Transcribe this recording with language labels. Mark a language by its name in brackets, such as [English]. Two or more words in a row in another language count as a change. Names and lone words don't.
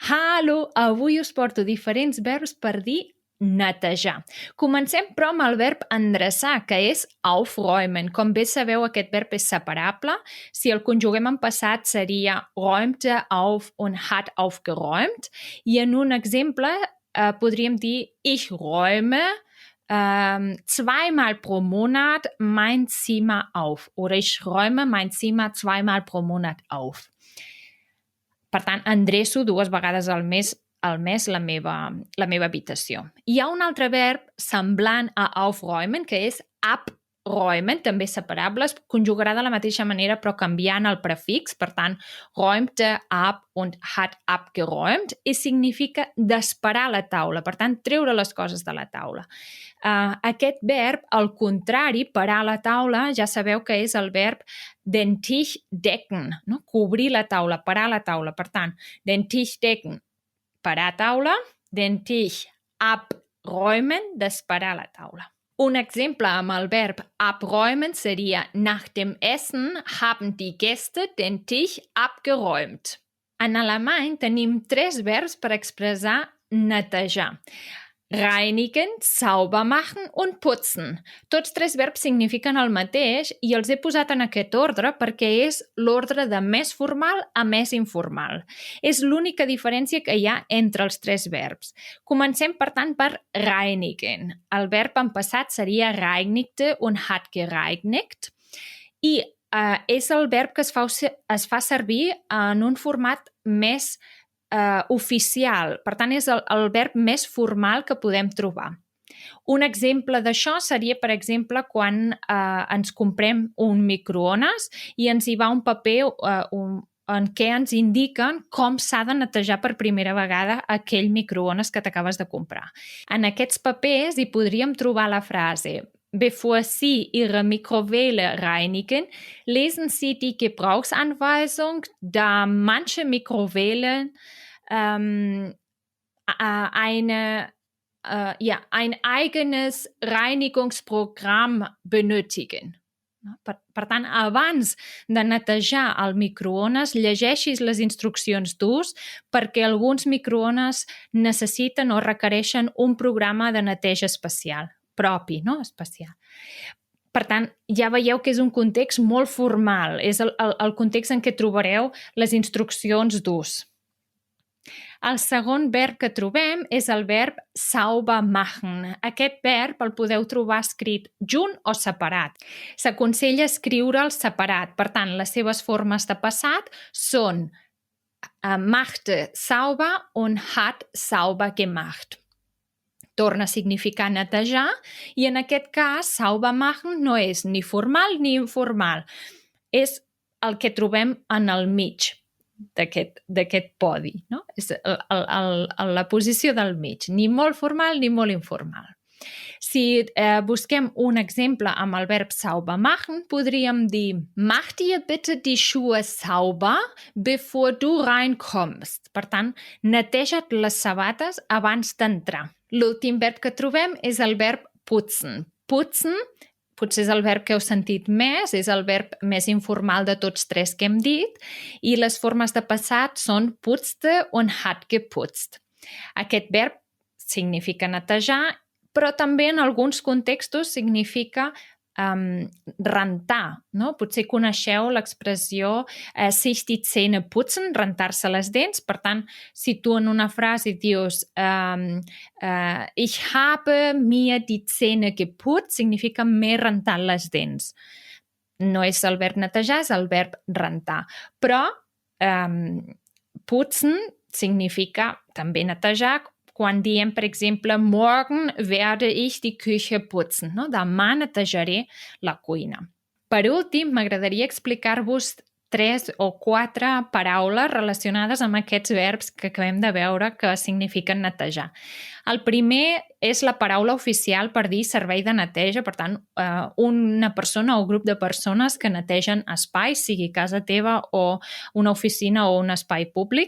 [Catalan] Hallo, avui us porto diferents verbs per dir netejar. Comencem, però, amb el verb endreçar, que és aufräumen. Com bé sabeu, aquest verb és separable. Si el conjuguem en passat seria [German] räumte auf und hat aufgeräumt. [Catalan] I en un exemple podríem dir [German] ich räume zweimal pro Monat mein Zimmer auf. Oder ich räume mein Zimmer zweimal pro Monat auf. [Catalan] Per tant, endreço 2 vegades al mes la meva habitació. Hi ha un altre verb semblant a aufräumen, que és abräumen, també separables, conjugarà de la mateixa manera però canviant el prefix, per tant, [German] räumte ab und hat abgeräumt, [Catalan] i significa desparar la taula, per tant, treure les coses de la taula. Aquest verb, al contrari, parar la taula, ja sabeu que és el verb [German] den Tisch decken, [Catalan] no? Cobrir la taula, parar la taula. Per tant, [German] den Tisch decken, [Catalan] parar taula, [German] den Tisch abräumen, [Catalan] desparar la taula. Un exemple amb el verb abräumen seria [German] nach dem Essen haben die Gäste den Tisch abgeräumt. [Catalan] En alemany tenim 3 verbs per expressar netejar. [German] Reinigen, sauber machen und putzen. [Catalan] Tots 3 verbs signifiquen el mateix i els he posat en aquest ordre perquè és l'ordre de més formal a més informal. És l'única diferència que hi ha entre els 3 verbs. Comencem, per tant, per reinigen. El verb en passat seria [German] reinigte und hat gereinigt [Catalan] i és el verb que es fa servir en un format més oficial. Per tant, és el verb més formal que podem trobar. Un exemple d'això seria, per exemple, quan ens comprem un microones i ens hi va un paper en què ens indiquen com s'ha de netejar per primera vegada aquell microones que t'acabes de comprar. En aquests papers hi podríem trobar la frase [German] Bevor Sie Ihre Mikrowelle reinigen, lesen Sie die Gebrauchsanweisung, da manche Mikrowellen ein eigenes Reinigungsprogramm benötigen. [Catalan] Per tant, abans de netejar el microones, llegeixis les instruccions d'ús perquè alguns microones necessiten o requereixen un programa de neteja especial, propi, no? Especial. Per tant, ja veieu que és un context molt formal, és el context en què trobareu les instruccions d'ús. El segon verb que trobem és el verb [German] sauber machen. [Catalan] Aquest verb el podeu trobar escrit junt o separat. S'aconsella escriure'l separat. Per tant, les seves formes de passat són [German] machte sauber und hat sauber gemacht. [Catalan] Torna a significar netejar i en aquest cas [German] sauber machen [Catalan] no és ni formal ni informal. És el que trobem en el mig d'aquest podi, no? És la posició del mig, ni molt formal ni molt informal. Si busquem un exemple amb el verb [German] sauber machen, [Catalan] podríem dir [German] Mach dir bitte die Schuhe sauber, bevor du reinkommst. [Catalan] Per tant, neteja't les sabates abans d'entrar. L'últim verb que trobem és el verb putzen. Putzen potser és el verb que heu sentit més, és el verb més informal de tots 3 que hem dit, i les formes de passat són [German] putzte und hat geputzt. [Catalan] Aquest verb significa netejar, però també en alguns contextos significa rentar, no? Potser coneixeu l'expressió [German] sich die Zähne putzen, [Catalan] rentar-se les dents. Per tant, si tu en una frase dius [German] ich habe mir die Zähne geputzt, [Catalan] significa m'he rentat les dents. No és el verb netejar, és el verb rentar. Però putzen significa també netejar, quan diem, per exemple, [German] morgen werde ich die Küche putzen, [Catalan] no? Demà netejaré la cuina. Per últim, m'agradaria explicar-vos 3 o 4 paraules relacionades amb aquests verbs que acabem de veure que signifiquen netejar. El primer és la paraula oficial per dir servei de neteja, per tant, una persona o grup de persones que netegen espais, sigui casa teva o una oficina o un espai públic.